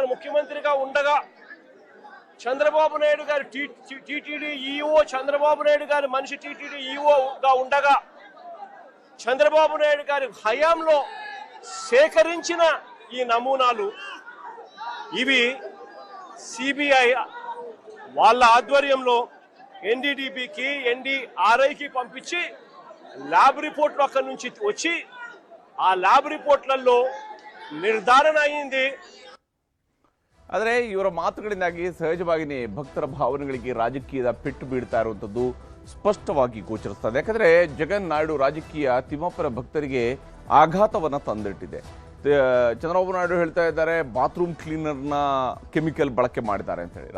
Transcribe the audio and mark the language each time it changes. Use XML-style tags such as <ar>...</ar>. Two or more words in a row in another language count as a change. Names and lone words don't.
<te>ముఖ్యమంత్రిగా ఉండగా, చంద్రబాబు నాయుడు గారు టీటీడీ ఈఓ, చంద్రబాబు నాయుడు గారి మనిషి టీటీడీ ఈఓగా ఉండగా, చంద్రబాబు నాయుడు గారి హయాంలో సేకరించిన ఈ నమూనాలు ఇవి సిబిఐ వాళ్ళ ఆధ్వర్యంలో ఎన్డీడీబీకి, ఎన్డీఆర్ఐకి పంపించి ల్యాబ్ రిపోర్ట్లు అక్కడి నుంచి వచ్చి ఆ ల్యాబ్ రిపోర్ట్లలో ನಿರ್ಧಾರಣ ಅయింది.</te> <kn>ಆದರೆ ಇವರ ಮಾತುಗಳಿಂದಾಗಿ ಸಹಜವಾಗಿಯೇ ಭಕ್ತರ ಭಾವನೆಗಳಿಗೆ ರಾಜಕೀಯದ ಪೆಟ್ಟು ಬೀಳ್ತಾ ಇರುವಂಥದ್ದು ಸ್ಪಷ್ಟವಾಗಿ ಗೋಚರಿಸ್ತದೆ. ಯಾಕಂದರೆ ಜಗನ್ ನಾಯ್ಡು ರಾಜಕೀಯ ತಿಮ್ಮಪ್ಪನ ಭಕ್ತರಿಗೆ ಆಘಾತವನ್ನು ತಂದಿಟ್ಟಿದೆ. ಚಂದ್ರಬಾಬು ನಾಯ್ಡು ಹೇಳ್ತಾ ಇದ್ದಾರೆ ಬಾತ್ರೂಮ್ ಕ್ಲೀನರ್ನ ಕೆಮಿಕಲ್ ಬಳಕೆ ಮಾಡಿದ್ದಾರೆ ಅಂತ ಹೇಳಿ.</kn>